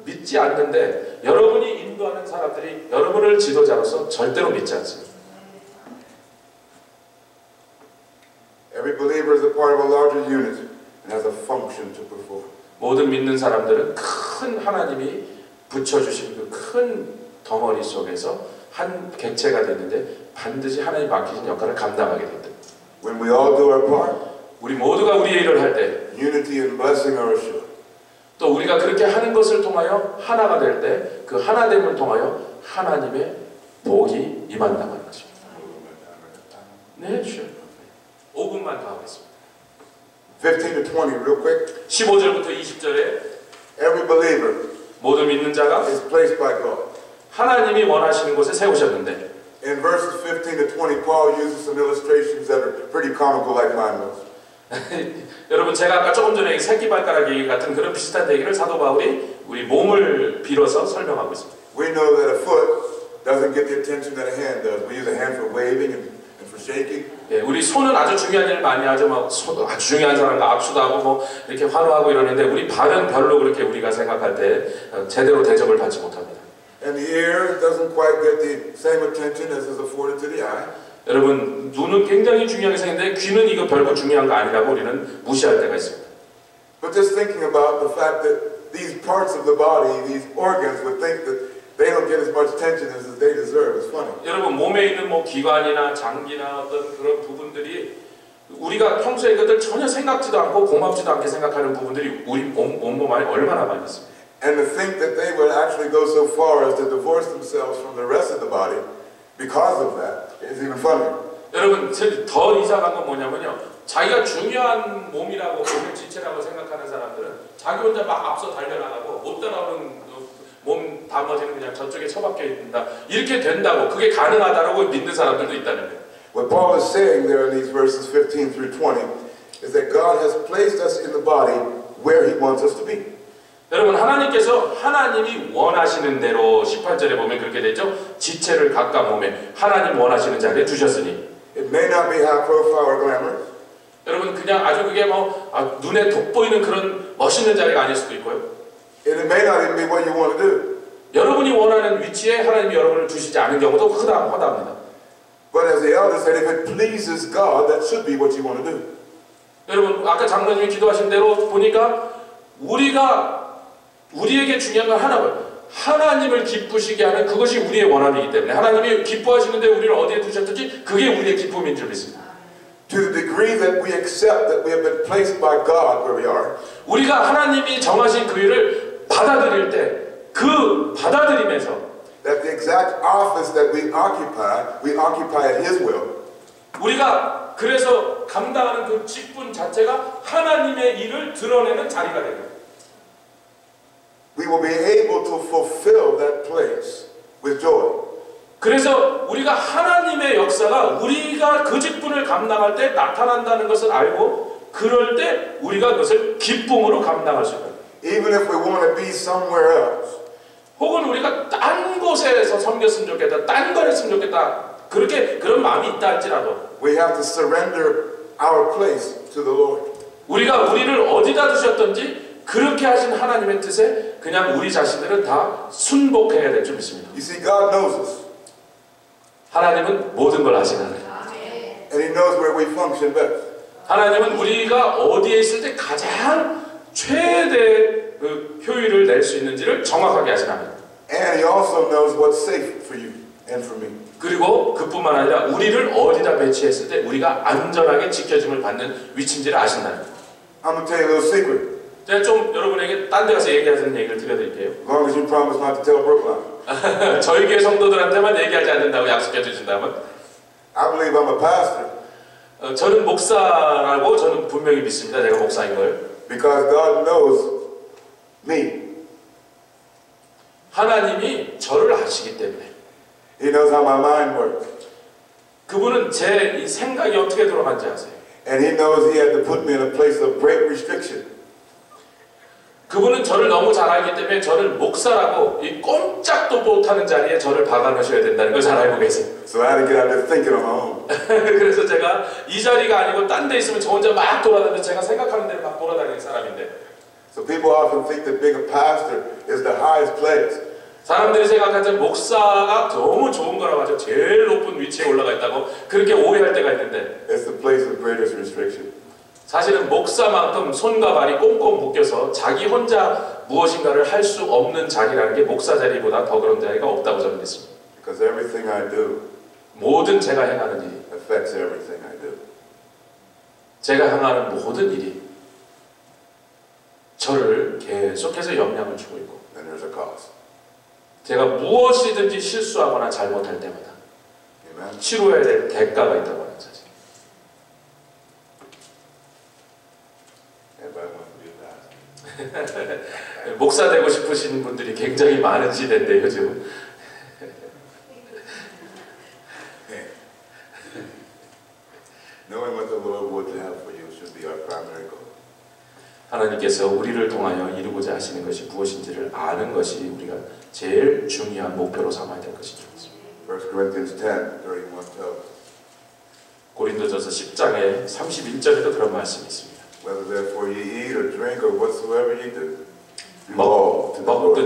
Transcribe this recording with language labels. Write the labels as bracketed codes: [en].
[ko] 믿지 않는데 여러분이 인도하는 사람들이 여러분을 지도자로서 절대로 믿지 않습니다. [en] Every believer is a part of a larger unit and has a function to perform. [ko] 모든 믿는 사람들은 큰 하나님이 붙여주신 그 큰 덩어리 속에서 한 객체가 되는데 반드시 하나님 맡기신 역할을 감당하게 된다. [en] When we all do our part, [ko] 우리 모두가 우리의 일을 할 때, [en] unity and blessing are assured. [ko] 또 우리가 그렇게 하는 것을 통하여 하나가 될 때 그 하나됨을 통하여 하나님의 복이 임한다는 것입니다. 네, [en] sure. [ko] 5분만 더 하겠습니다. [en] 15 to 20, real quick. [ko] 15절부터 20절에 [en] Every believer [ko] 모든 믿는 자가 [en] is placed by God. [ko] 하나님이 원하시는 곳에 세우셨는데 [en] In verses 15 to 20, Paul uses some illustrations that are pretty comical like mine was. [ko] 여러분 제가 아까 조금 전에 새끼발가락 얘기 같은 그런 비슷한 얘기를 사도 바울이 우리 몸을 빌어서 설명하고 있습니다. [en] We know that a foot doesn't get the attention that a hand does. We use a hand for waving and for shaking. [ko] 예, 우리 손은 아주 중요한 일을 많이 하죠. 막 아주 중요한 사람과 악수도 하고 뭐 이렇게 환호하고 이러는데 우리 발은 별로 그렇게 우리가 생각할 때 제대로 대접을 받지 못합니다. [en] And the ear doesn't quite get the same attention as is afforded to the eye. [ko] 여러분 눈은 굉장히 중요하게 생겼는데 귀는 이거 별거 중요한 거 아니라고 우리는 무시할 때가 있습니다. [en] But just thinking about the fact that these parts of the body, these organs, would think that they don't get as much attention as they deserve is funny. [ko] 여러분 몸에 있는 뭐 기관이나 장기나 어떤 그런 부분들이 우리가 평소에 그것들 전혀 생각지도 않고 고맙지도 않게 생각하는 부분들이 우리 몸 안에 얼마나 많이 있습니다. [en] And to think that they would actually go so far as to divorce themselves from the rest of the body because of that is even funnier. [ko] 여러분 더 이상한 건 뭐냐면요. 자기가 중요한 몸이라고 몸의 지체라고 생각하는 사람들은 자기 혼자 막 앞서 달려나가고 못 따라오는 몸 나머지는 그냥 저쪽에 처박혀 있는다. 이렇게 된다고 그게 가능하다라고 믿는 사람들도 있다는 거예요. [en] What Paul is saying there in these verses 15 through 20 is that God has placed us in the body where He wants us to be. [ko] 여러분 하나님께서 하나님이 원하시는 대로 18절에 보면 그렇게 되죠. 지체를 각각 몸에 하나님 원하시는 자리에 두셨으니 [en] It may not be high profile or glamorous. [ko] 여러분 그냥 아주 그게 뭐 눈에 돋보이는 그런 멋있는 자리가 아닐 수도 있고요. [en] It may not even be what you want to do. [ko] 여러분이 원하는 위치에 하나님이 여러분을 두시지 않은 경우도 허다합니다. [en] But as the elder said, if it pleases God, that should be what you want to do. [ko] 여러분 아까 장로님이 기도하신 대로 보니까 우리에게 중요한 건 하나님을 기쁘시게 하는 그것이 우리의 원함이기 때문에 하나님이 기뻐하시는데 우리를 어디에 두셨든지 그게 우리의 기쁨인 줄 믿습니다. [en] To the degree that we accept that we have been placed by God where we are. [ko] 우리가 하나님이 정하신 그 일을 받아들일 때 그 받아들임에서 [en] that the exact office that we occupy at His will. [ko] 우리가 그래서 감당하는 그 직분 자체가 하나님의 일을 드러내는 자리가 되는. [en] We will be able to fulfill that place with joy. [ko] 그래서 우리가 하나님의 역사가 우리가 그 직분을 감당할 때 나타난다는 것을 알고 그럴 때 우리가 그것을 기쁨으로 감당할 수 있다. [en] Even if we want to be somewhere else. [ko] 혹은 우리가 딴 곳에서 섬겼으면 좋겠다, 딴 걸 했으면 좋겠다. 그런 마음이 있다 할지라도 [en] we have to surrender our place to the Lord. [ko] 우리가 우리를 어디다 두셨든지 그렇게 하신 하나님의 뜻에 그냥 우리 자신들은 다 순복해야 될 줄 믿습니다. [en] You see, God knows us. [ko] 하나님은 모든 걸 아시는 하나님. [en] And He knows where we function best. [ko] 하나님은 우리가 어디에 있을 때 가장 최대 그 효율을 낼 수 있는지를 정확하게 아시는 하나님. [en] And He also knows what's safe for you and for me. [ko] 그리고 그뿐만 아니라 우리를 어디다 배치했을 때 우리가 안전하게 지켜짐을 받는 위치인지를 아신다는 거예요. [en] I'm going to tell you a little secret. [ko] 제가 좀 여러분에게 딴 데 가서 얘기하는 얘기를 들려드릴게요. [en] As long as you promise not to tell Brookline. [ko] 저희 교회 성도들한테만 얘기하지 않는다고 약속해 주신다면 [en] I believe I'm a pastor. [ko] 저는 목사라고 저는 분명히 믿습니다. 제가 목사인 걸. [en] Because God knows me. [ko] 하나님이 저를 아시기 때문에. [en] He knows how my mind works. [ko] 그분은 제 이 생각이 어떻게 돌아가는지 아세요. [en] And He knows He had to put me in a place of great restriction. [ko] 그분은 저를 너무 잘 알기 때문에 저를 목사라고 이 꼼짝도 못하는 자리에 저를 박아놓으셔야 된다는 걸 잘 알고 계세요. [en] So I had to get out there thinking on my own. [ko] 그래서 제가 이 자리가 아니고 딴 데 있으면 저 혼자 막 돌아다니는데 제가 생각하는 대로 막 돌아다니는 사람인데. [en] So people often think that being a pastor is the highest place. [ko] 사람들이 생각할 때 목사가 너무 좋은 거라고 하죠. 제일 높은 위치에 올라가 있다고 그렇게 오해할 때가 있는데 [en] It's the place of greatest restriction. [ko] 사실은 목사만큼 손과 발이 꽁꽁 묶여서 자기 혼자 무엇인가를 할 수 없는 자리라는 게 목사 자리보다 더 그런 자리가 없다고 저는 믿습니다. [en] Because everything I do [ko] 모든 제가 행하는 일이 [en] affects everything I do. [ko] 제가 행하는 모든 일이 저를 계속해서 영향을 주고 있고 [en] And there's a cost. [ko] 제가 무엇이든지 실수하거나 잘못할 때마다 [en] Amen. [ko] 치러야 될 대가가 있다고 하는 사실. [en] Everybody wants to be a pastor. [ko] 목사 되고 싶으신 분들이 굉장히 많은 시대인데 요즘 [en] Knowing what the Lord would have for you should be our primary goal. [ko] 하나님께서 우리를 통하여 이루고자 하시는 것이 무엇인지를 아는 것이 우리가 제일 중요한 목표로 삼아야 될 것이죠. [en] 1 Corinthians 10, 31 tells [ko] 고린도전서 10장에 31절에도 그런 말씀이 있습니다. [en] Whether therefore ye eat or drink or whatsoever ye do, do all to the Lord.